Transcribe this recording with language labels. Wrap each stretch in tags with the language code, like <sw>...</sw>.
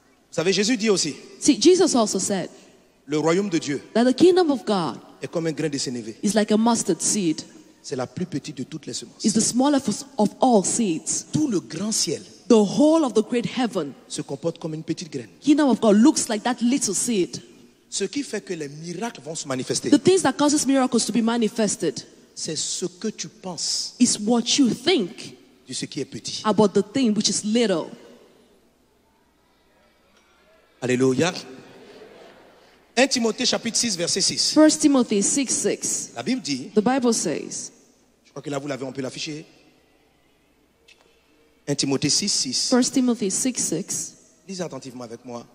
<fr>Vous savez, Jésus dit aussi,</fr> <en>See, Jesus also said</en> <fr>le royaume de Dieu</fr> <en>that the kingdom of God</en> <fr>est comme un grain de sénévé.</fr> <en>is like a mustard seed.</en> <fr>C'est la plus petite de toutes les semences.</fr> <en>It's the smallest of all seeds.</en> <fr>Tout le grand ciel</fr> <en>The whole of the great heaven,</en> <fr>se comporte comme une petite graine.</fr> <en>kingdom of God looks like that little seed.</en> <fr>Ce qui fait que les miracles vont se manifester,</fr> <en>The things that causes miracles to be manifested</en> <fr>c'est ce que tu penses</fr> <en>is what you think</en> <fr>de ce qui est petit.</fr> <en>about the thing which is little.</en> <fr>Alléluia. 1 Timothée chapitre 6 verset 6.</fr> <en>1 Timothy 6:6.</en> <fr>La Bible dit,</fr> <en>The Bible says,</en> <fr>je crois que là vous l'avez, on peut l'afficher. 1 Timothée 6, 6.</fr> <en>1 Timothy 6:6.</en> <fr>Lisez attentivement avec moi.</fr>